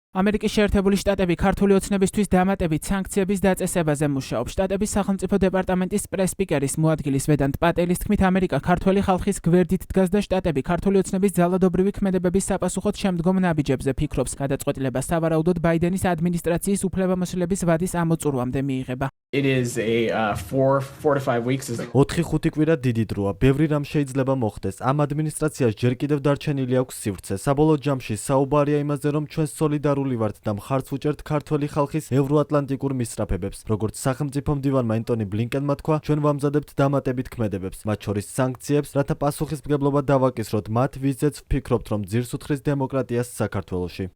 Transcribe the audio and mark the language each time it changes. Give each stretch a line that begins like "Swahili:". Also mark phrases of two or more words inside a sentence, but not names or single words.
Georgian: ამერიკის შეერთებული შტატები ქართული ოცნებისთვის დამატებით სანქციების დაწესებაზე მუშაობს. შტატების სახელმწიფო დეპარტამენტის პრეს-სპიკერის მოადგილის ვედანტ პატელის თქმით, ამერიკა ქართველი ხალხის გვერდით დგას და შტატები ქართული ოცნების ძალადობრივი ქმედებების საპასუხოდ შემდგომ ნაბიჯებზე ფიქრობს. გადაწყვეტილება სავარაუდოდ ბაიდენის ადმინისტრაციის უფლებამოსილების ვადის ამოწურვამდე მიიღება.
English: It is a 4 to 5 weeks.
Georgian: 4-5 კვირა დიდი დროა. ბევრი რამ შეიძლება მოხდეს. ამ ადმინისტრაციას ჯერ კიდევ დარჩენილი აქვს სივრცე. საბოლოო ჯამში საუბარია იმაზე, რომ ჩვენ სოლიდარული ვართ და მხარს ვუჭერთ ქართველი ხალხის ევროატლანტიკურ მისწრაფებებს. როგორც სახელმწიფო მდივანმა ენტონი ბლინკენმა თქვა, ჩვენ ვამზადებთ დამატებით ქმედებებს, მათ შორის სანქციებს, რათა პასუხისმგებლობა დავაკისროთ მათ, ვიზეც ვფიქრობთ, რომ ძირს უთხრის დემოკრატიას საქართველოში.